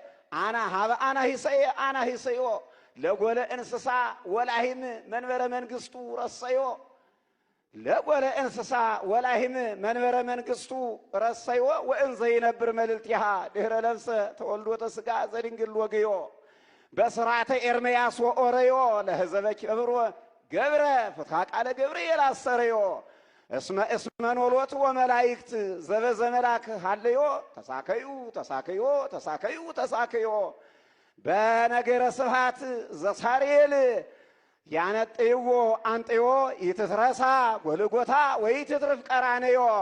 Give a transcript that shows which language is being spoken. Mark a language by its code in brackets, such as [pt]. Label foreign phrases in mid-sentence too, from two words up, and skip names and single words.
[gez] አናህሰዮ ለጎለ እንስሳ ወላሂም መንበረ መንግሥቱ ረሰዮ ለጎለ እንስሳ ወላሂም መንበረ መንግሥቱ ረሰዮ ወእንዘ ይነብር መልዕልቲሃ ድኅረ ለብሰ ተወልዶተ ሥጋ ዘድንግል ወግዮ በስርዓተ ኤርምያስ ወኦረዮ ለሕዘበ ኪብሮ ገብረ ፍትሐ ቃለ ገብርኤል አሰረዮ እስመ ኖሎት ወመላእክት ዘበዘ መልአክ ሀለዮ ተሳከዩ በነገረ ስብሐት ዘሳርኤል ያነጥይዎ አንጥዮ ይትትረሳ ጎልጎታ ወይትትርፍ ቀራንዮ